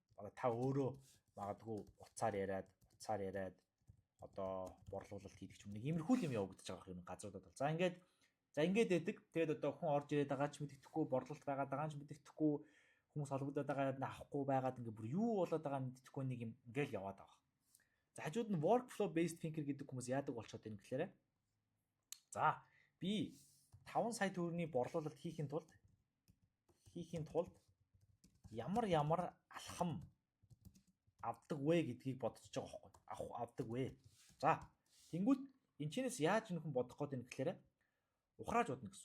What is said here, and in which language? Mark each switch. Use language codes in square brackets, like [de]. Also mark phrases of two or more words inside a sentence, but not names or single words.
[mn] Одоо та өөрөө магадгүй утсаар яриад одоо борлуулалт хийдэг ч юм нэг иймэрхүү юм явагдаж байгаа юм газруудад бол. За ингээд байдаг. Тэгээд одоо хүн орж ирээд байгаа ч мэддэхгүй, борлуулалт байгаад байгаа ч мэддэхгүй, хүмүүс холбогдоод байгаа авахгүй байгаад ингээд бүр юу болоод байгаа мэддэхгүй нэг юм ингээл яваад байгаа. За хажууд нь [en] workflow based thinker [mn] гэдэг хүмүүс яадаг болчиход байна гэхээр за би 5 сая төгрөгийн борлуулалт хийхийн тулд ямар алхам авдаг вэ гэдгийг бодож байгаа байхгүй авдаг вэ. За тэнгууд энэ чинээс яаж нөхөн бодох гээд байна гэхээр ухрааж бодно гэсэн үг.